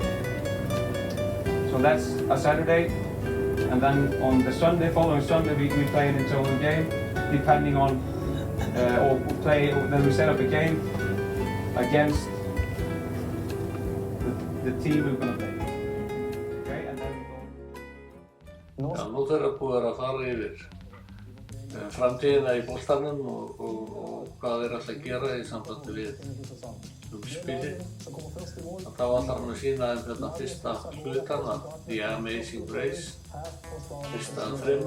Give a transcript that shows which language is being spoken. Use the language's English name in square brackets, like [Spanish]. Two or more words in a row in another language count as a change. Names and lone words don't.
[English] So that's a Saturday, and then on the following Sunday, we play an internal game, depending on, then we set up a game against the team we're going to play. Okay, and then we go. [Icelandic] Já, nú þegar búið að fara yfir framtíðina í boltanum og hvað þeir ætla að gera í sambandi við spilið. Þá ætlar hann að sýna þeim hérna fyrsta hlutan, The Amazing Race, fyrsta af þremur.